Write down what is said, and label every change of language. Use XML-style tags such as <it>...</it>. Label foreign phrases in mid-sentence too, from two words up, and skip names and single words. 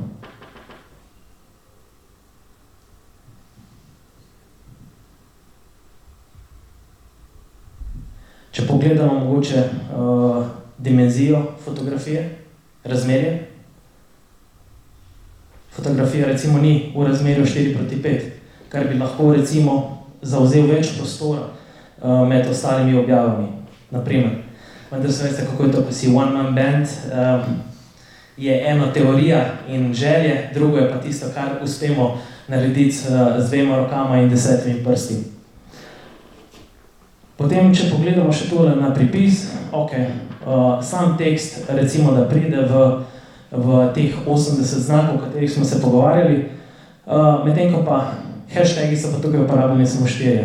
<sl>Če pogledamo mogoče dimenzijo fotografije, razmerje. Fotografija recimo ni v razmerju 4:5, kar bi lahko recimo zavzel več prostora med ostalimi objavami, naprimer. Vendar se veste, kako je to, ko si</sl> <en>one man band,</en> <sl>je eno teorija in želje, drugo je pa tisto, kar uspemo narediti z 2 rokama in 10 prsti. Potem, če pogledamo še tole na pripis, sam tekst recimo, da pride v teh 80 znakov, o katerih smo se pogovarjali, medtem ko pa hashtagi so pa tukaj uporabljeni samo 4.</sl>